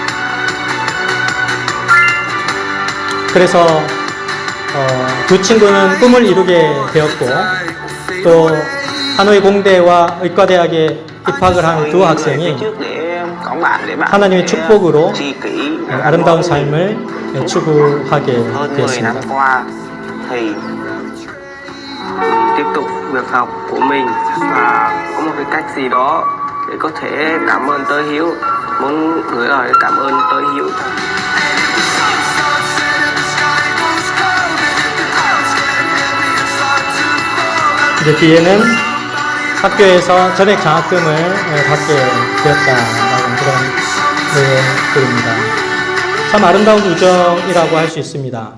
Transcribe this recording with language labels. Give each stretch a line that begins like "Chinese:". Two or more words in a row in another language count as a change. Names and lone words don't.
Korean: 그래서 두 친구는 꿈을 이루게 되었고, 또 하노이 공대와 의과대학에 입학을 한 두 학생이 하나님의 축복으로 아름다운 삶을 추구하게 되었습니다.
Vietnamese: tiếp tục việc học của mình và có một cái cách gì đó để có thể cảm ơn tôi Hiếu, muốn gửi lời cảm ơn tôi Hiếu.
Korean: 이제 뒤에는 학교에서 전액 장학금을 받게 되었다라는 그런 내용들입니다. 참 아름다운 우정이라고 할 수 있습니다.